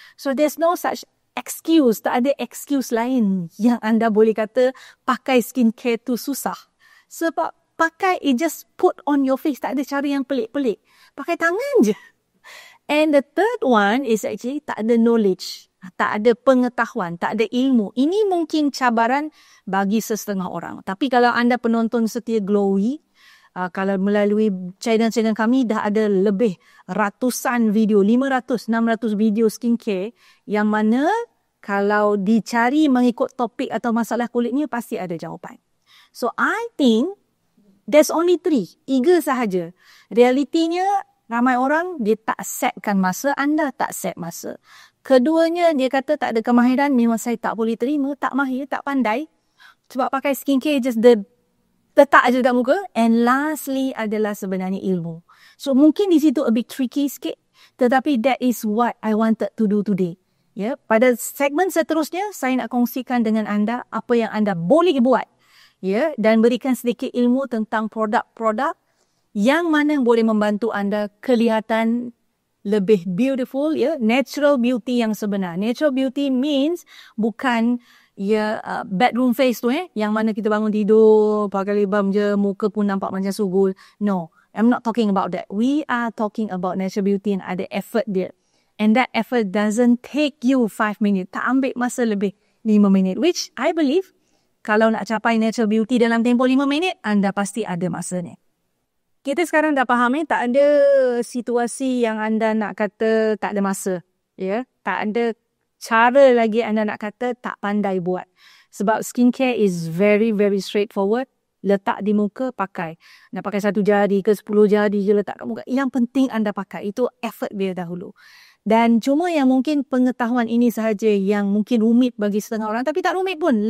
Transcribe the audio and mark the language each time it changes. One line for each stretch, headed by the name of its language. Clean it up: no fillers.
English: So there's no such excuse.
Malay: Tak ada excuse lain yang anda boleh kata pakai skincare tu susah. Sebab pakai,
English: it just put on your face.
Malay: Tak ada cara yang pelik-pelik. Pakai tangan je.
English: And the third one is actually
Malay: tak ada
English: knowledge.
Malay: Tak ada pengetahuan, tak ada ilmu. Ini mungkin cabaran bagi setengah orang. Tapi kalau anda penonton setia Glowy, kalau melalui channel-channel kami dah ada lebih ratusan video, 500-600 video skincare yang mana kalau dicari mengikut topik atau masalah kulitnya pasti ada jawapan.
English: So I think there's only 3
Malay: sahaja. Realitinya ramai orang dia tak setkan masa, anda tak set masa. Keduanya dia kata tak ada kemahiran, memang saya tak boleh terima, tak mahir, tak pandai. Sebab pakai skincare just letak je dekat muka.
English: And lastly
Malay: adalah sebenarnya ilmu. So mungkin di situ
English: a bit tricky
Malay: sikit. Tetapi
English: that is what I wanted to do today.
Malay: Ya, pada segmen seterusnya saya nak kongsikan dengan anda apa yang anda boleh buat. Ya, dan berikan sedikit ilmu tentang produk-produk yang mana boleh membantu anda kelihatan lebih beautiful, ya, natural beauty yang sebenar. Natural beauty means bukan bedroom face tu yang mana kita bangun tidur pakai lip balm je, muka pun nampak macam sugul.
English: No, I'm not talking about that. We are talking about natural beauty
Malay: yang ada effort dia.
English: And that effort doesn't take you 5 minutes.
Malay: Tak ambil masa lebih 5 minit.
English: Which I believe
Malay: kalau nak capai natural beauty dalam tempoh 5 minit, anda pasti ada masanya. Kita sekarang dah faham tak ada situasi yang anda nak kata tak ada masa. Ya, tak ada cara lagi anda nak kata tak pandai buat. Sebab
English: skincare is very, very straightforward.
Malay: Letak di muka, pakai. Nak pakai 1 jari ke 10 jari je letak kat muka. Yang penting anda pakai. Itu effort dia dahulu. Dan cuma yang mungkin pengetahuan ini sahaja yang mungkin rumit bagi setengah orang. Tapi tak rumit pun.